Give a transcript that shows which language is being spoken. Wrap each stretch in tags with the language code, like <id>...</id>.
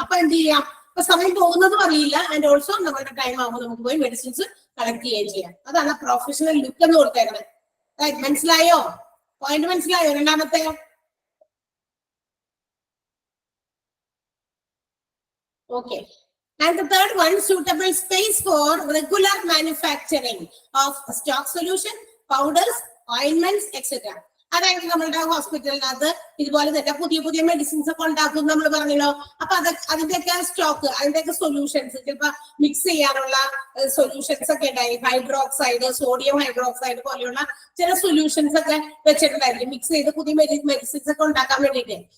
<ml>അപ്പൊ എന്ത് ചെയ്യാം, അപ്പൊ സമയം പോകുന്നതും അറിയില്ല.</ml> <en>and also</en> <ml>നമ്മുടെ ടൈം ആകുമ്പോൾ നമുക്ക് പോയി മെഡിസിൻസ് കളക്ട് ചെയ്യുകയും ചെയ്യാം. അതാണ് പ്രൊഫഷണൽ ലുക്ക് എന്ന് കൊടുത്തേക്കുന്നത്. മനസ്സിലായോ? പോയിന്റ് മനസ്സിലായോ? രണ്ടാമത്തെ</ml> <en>okay. And the third one, suitable space for regular manufacturing of stock solution, powders, ointments, etc.</en> <ml>അതായത് നമ്മളുടെ ഹോസ്പിറ്റലിനകത്ത് ഇതുപോലെ തന്നെ പുതിയ പുതിയ മെഡിസിൻസ് ഒക്കെ ഉണ്ടാക്കും നമ്മൾ പറഞ്ഞല്ലോ. അപ്പൊ അതിന്റെയൊക്കെ സ്റ്റോക്ക്, അതിന്റെയൊക്കെ സൊല്യൂഷൻസ്, ചിലപ്പോ മിക്സ് ചെയ്യാനുള്ള സൊല്യൂഷൻസ് ഒക്കെ ഉണ്ടായി. ഹൈഡ്രോക്സൈഡ്, സോഡിയം ഹൈഡ്രോക്സൈഡ് പോലെയുള്ള ചില സൊല്യൂഷൻസ് ഒക്കെ വെച്ചിട്ടുണ്ടായിരിക്കും മിക്സ് ചെയ്ത് പുതിയ മെഡിസിൻസ് ഒക്കെ ഉണ്ടാക്കാൻ വേണ്ടിയിട്ട്.</ml>